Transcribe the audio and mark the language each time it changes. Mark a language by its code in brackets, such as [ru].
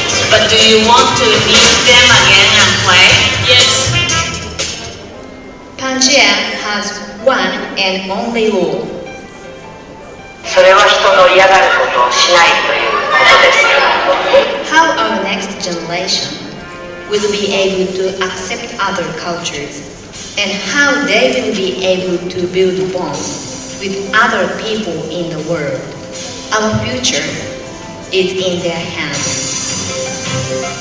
[en] But do you want to meet them again and play? Yes. Pangea has one and only rule. [ja] それは人の嫌がることをしないということです。 [en] How our next generation will be able to accept other cultures and how they will be able to build bonds with other people in the world. Our future is in their hands.